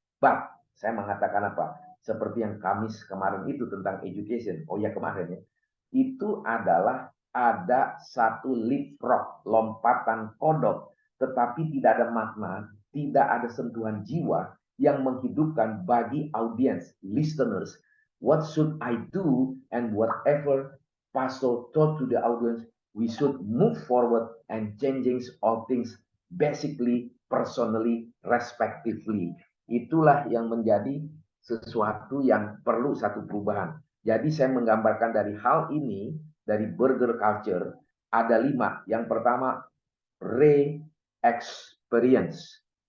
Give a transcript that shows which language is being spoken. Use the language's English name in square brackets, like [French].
[Indonesian] But, saya mengatakan apa? Seperti yang Kamis kemarin itu tentang education. Oh ya, kemarin ya. Itu adalah ada satu leapfrog, lompatan kodok, tetapi tidak ada makna, tidak ada sentuhan jiwa yang menghidupkan bagi audiens, listeners. [English] What should I do? And whatever pastor taught to the audience, we should move forward and changing all things basically, personally, respectively. [Indonesian] Itulah yang menjadi sesuatu yang perlu satu perubahan. Jadi saya menggambarkan dari hal ini, dari burger culture, ada 5. Yang pertama, re-experience.